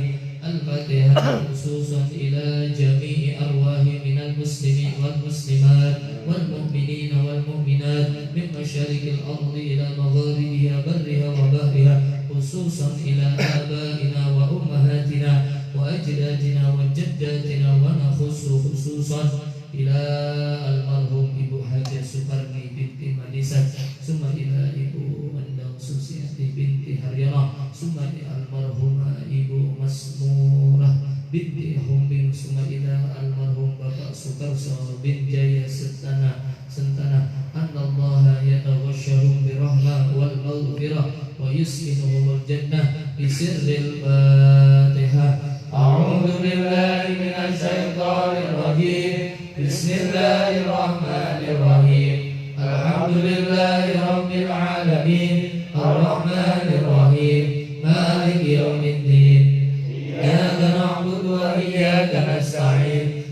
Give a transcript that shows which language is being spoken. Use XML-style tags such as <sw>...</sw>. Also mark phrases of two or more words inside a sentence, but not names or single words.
<ar>الفاتحة خصوصا إلى جميع أرواح من المسلمين والمسلمات والمؤمنين والمؤمنات من مشارق الأرض إلى مغاربها برها وبحرها خصوصا إلى آبائنا وأمهاتنا وأجدادنا وجداتنا و نخص خصوصا إلى المرحوم Ibu Hajah Sukarni binti Madisat ثم إلى Ibu Endang Susiati binti Haryana ثم إلى المرحومة Ibu Masmurah binti Humbing ثم إلى المرحوم Bapak Sukarso bin Jaya Sentana أن الله يتغشاهم بالرحمة والمغفرة ويسكنهم الجنة بسر الفاتحة. أعوذ بالله من الشيطان الرجيم. بسم الله الرحمن الرحيم الحمد لله رب العالمين. الرحمن الرحيم مالك يوم الدين. إياك نعبد وإياك نستعين.</ar>